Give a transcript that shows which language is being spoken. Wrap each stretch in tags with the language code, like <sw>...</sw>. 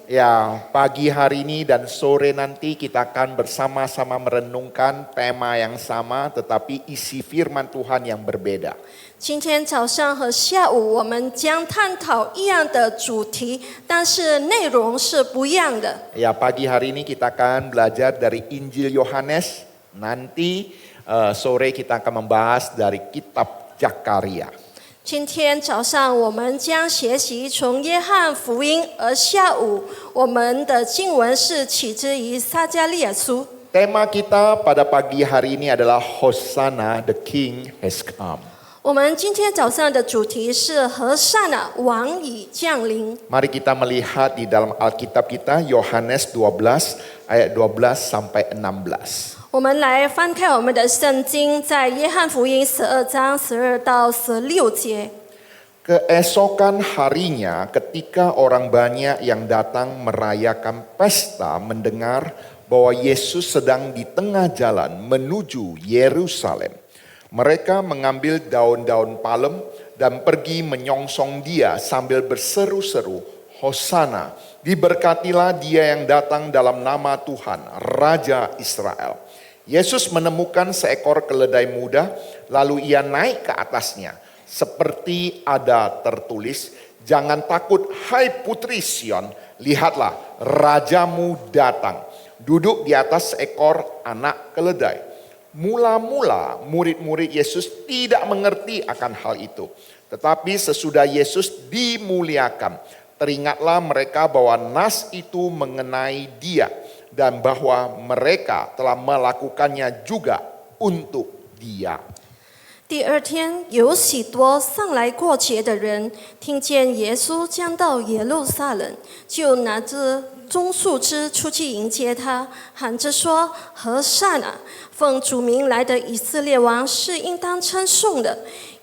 <id>Ya, pagi hari ini dan sore nanti kita akan bersama-sama merenungkan tema yang sama tetapi isi firman Tuhan yang berbeda.</id> <zh>今天早上和下午我们将探讨一样的主题，但是内容是不一样的。</zh> <id>Ya, pagi hari ini kita akan belajar dari Injil Yohanes. Nanti sore kita akan membahas dari kitab Zakaria.</id> <zh>今天早上我们将学习从约翰福音，而下午我们的经文是起自于撒迦利亚书。</zh> <id>Tema kita pada pagi hari ini adalah</id> <en>Hosanna, the King has come.</en> <zh>我们今天早上的主题是和善啊，王已降临。</zh> <id>Mari kita melihat di dalam Alkitab kita Yohanes 12 ayat 12 sampai 16.</id> <zh>我们来翻开我们的圣经，在约翰福音12章12到16节。</zh> <id>Keesokan harinya ketika orang banyak yang datang merayakan pesta mendengar bahwa Yesus sedang di tengah jalan menuju Yerusalem. Mereka mengambil daun-daun palem dan pergi menyongsong dia sambil berseru-seru, Hosana, diberkatilah dia yang datang dalam nama Tuhan, Raja Israel. Yesus menemukan seekor keledai muda, lalu ia naik ke atasnya. Seperti ada tertulis, jangan takut hai putri Sion, lihatlah rajamu datang, duduk di atas seekor anak keledai. Mula-mula murid-murid Yesus tidak mengerti akan hal itu. Tetapi sesudah Yesus dimuliakan, teringatlah mereka bahwa nas itu mengenai dia. Dan bahwa mereka telah melakukannya juga untuk dia.</id> <zh>第二天，有许多上来过节的人，听见耶稣将到耶路撒冷，就拿着棕树枝出去迎接他，喊着说：“和善啊，奉主名来的以色列王是应当称颂的。”</zh>